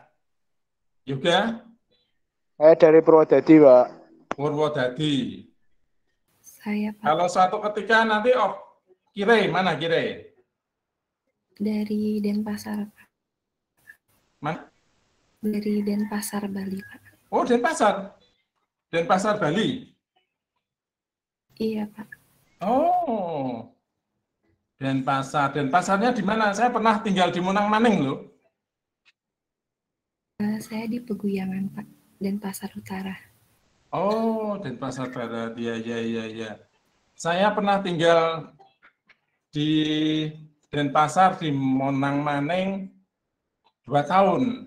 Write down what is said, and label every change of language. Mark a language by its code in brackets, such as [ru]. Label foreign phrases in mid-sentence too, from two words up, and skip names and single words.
[id] Juga? Saya dari Purwodadi, Pak. Purwodadi. Saya, Pak. Kalau suatu ketika nanti Kire, mana Kire? Dari Denpasar, Pak. Mana? Dari Denpasar, Bali, Pak. Oh, Denpasar. Denpasar, Bali. Iya, Pak. Oh, Denpasar. Denpasarnya di mana? Saya pernah tinggal di Monang Maning loh. Saya di Peguyangan, Pak. Denpasar Utara. Oh, Denpasar Barat. Iya. Saya pernah tinggal di Denpasar di Monang Maning 2 tahun.